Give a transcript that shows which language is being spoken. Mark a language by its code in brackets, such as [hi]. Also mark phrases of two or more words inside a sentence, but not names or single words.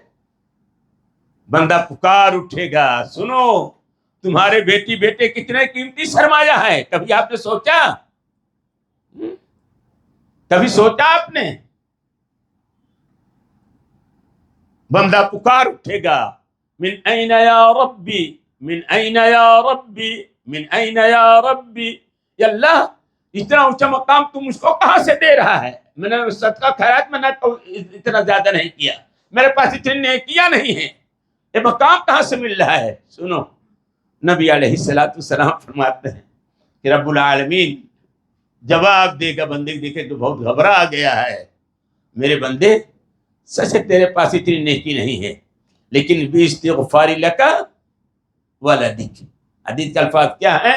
[ur] بندہ پکار اٹھے گا، سنو تمہارے بیٹی بیٹے کتنے قیمتی سرمایہ ہے، کبھی آپ نے سوچا؟ کبھی سوچا آپ نے؟ بندہ پکار اٹھے گا [ar] من این یا ربی من این یا ربی من این یا ربی، [ur] یا اللہ اتنا اونچا مقام تم مجھ کو کہاں سے دے رہا ہے؟ میں نے صدقہ خیرات میں نے اتنا زیادہ نہیں کیا، میرے پاس اتنی نیکیاں نہیں ہیں، یہ مقام کہاں سے مل رہا ہے؟ سنو نبی علیہ السلام فرماتے ہیں کہ رب العالمین جواب دے گا بندے دیکھے تو بہت گھبرا گیا ہے، میرے بندے سچ ہے تیرے پاس اتنی نیکی نہیں ہے لیکن [ar] باستغفار لک ولدک، [ur] حدیث کے الفاظ کیا ہیں؟